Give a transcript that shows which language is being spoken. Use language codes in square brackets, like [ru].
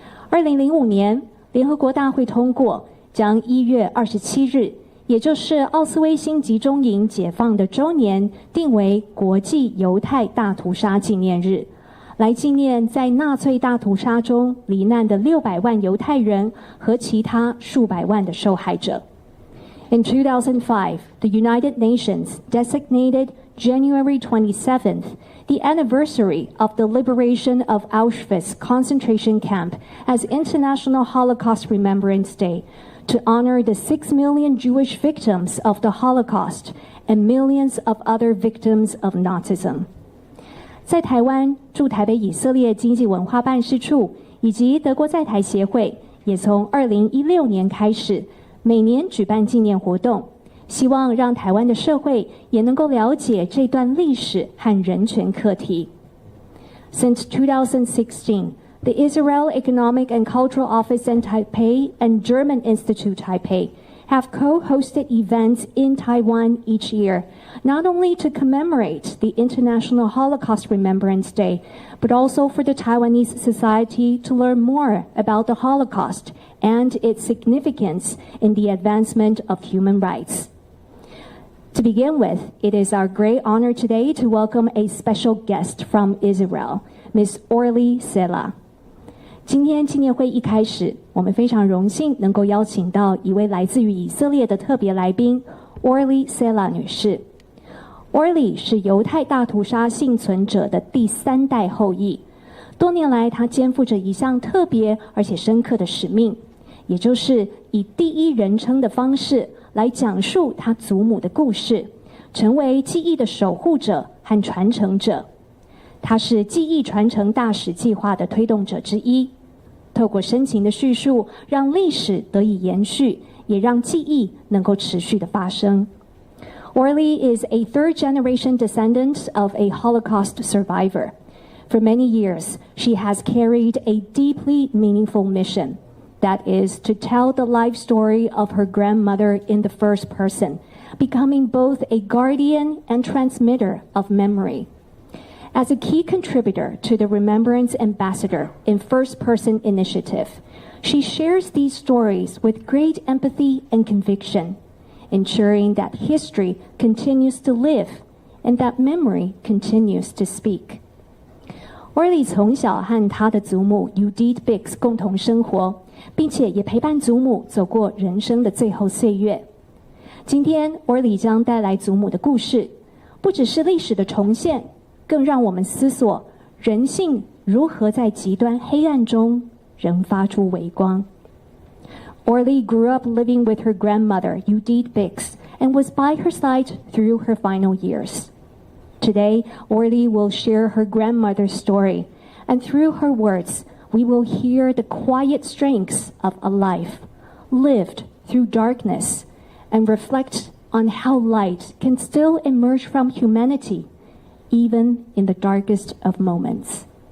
[zh] 2005年，联合国大会通过将1月27日，也就是奥斯威辛集中营解放的周年，定为国际犹太大屠杀纪念日，来纪念在纳粹大屠杀中罹难的600万犹太人和其他数百万的受害者。 [en] In 2005, the United Nations designated January 27th the anniversary of the liberation of Auschwitz concentration camp as International Holocaust Remembrance Day to honor the 6 million Jewish victims of the Holocaust and millions of other victims of Nazism。 [zh] 在台湾驻台北以色列经济文化办事处以及德国在台协会也从2016年开始每年举办纪念活动，希望让台湾的社会也能够了解这段历史和人权课题。 [en] Since 2016, the Israel Economic and Cultural Office in Taipei and German Institute Taipei have co-hosted events in Taiwan each year, not only to commemorate the International Holocaust Remembrance Day, but also for the Taiwanese society to learn more about the Holocaust and its significance in the advancement of human rights. To begin with, it is our great honor today to welcome a special guest from Israel, Ms. Orly Sela。 [zh] 今天纪念会一开始，我们非常荣幸能够邀请到一位来自于以色列的特别来宾 Orly Sela 女士。 Orly 是犹太大屠杀幸存者的第3代后裔，多年来她肩负着一项特别而且深刻的使命，也就是以第一人称的方式来讲述他祖母的故事，成为记忆的守护者和传承者。他是记忆传承大使计划的推动者之一，透过深情的叙述，让历史得以延续，也让记忆能够持续的发生。 [en] Orly is a third-generation descendant of a Holocaust survivor. For many years, she has carried a deeply meaningful mission.That is to tell the life story of her grandmother in the first person, becoming both a guardian and transmitter of memory. As a key contributor to the Remembrance Ambassador in First Person Initiative, she shares these stories with great empathy and conviction, ensuring that history continues to live and that memory continues to speak. [zh] Orly 从小和她的祖母 Judith Bix 共同生活，并且也陪伴祖母走过人生的最后岁月。今天 Orly 将带来祖母的故事，不只是历史的重现，更让我们思索人性如何在极端黑暗中仍发出微光。 [en] Orly grew up living with her grandmother Judith Bix and was by her side through her final years.Today, Orly will share her grandmother's story, and through her words, we will hear the quiet strengths of a life lived through darkness and reflect on how light can still emerge from humanity, even in the darkest of moments.